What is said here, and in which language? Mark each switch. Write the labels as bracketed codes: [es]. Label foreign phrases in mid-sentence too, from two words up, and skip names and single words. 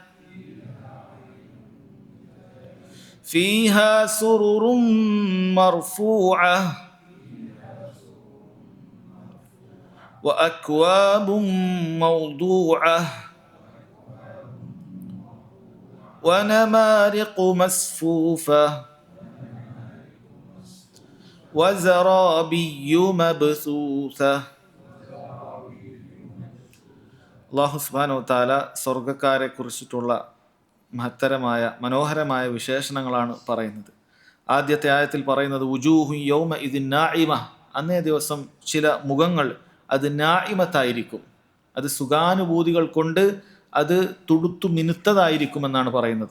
[ar] فيها سرر مرفوعة وأكواب موضوعة ونمارق مصفوفة وزرابي مبثوثة. الله سبحانه وتعالى [ml] സ്വർഗ്ഗക്കാരെ കുറിച്ചിട്ടുള്ള മഹത്തരമായ മനോഹരമായ വിശേഷണങ്ങളാണ് പറയുന്നത്. ആദ്യത്തെ ആയത്തിൽ പറയുന്നത്, [ar] وجوه يومئذ ناعمة, [ml] അന്നേ ദിവസം ചില മുഖങ്ങൾ അത് നായിമത്തായിരിക്കും, അത് സുഖാനുഭൂതികൾ കൊണ്ട് അത് തുടുത്തു മിനുത്തതായിരിക്കുമെന്നാണ് പറയുന്നത്.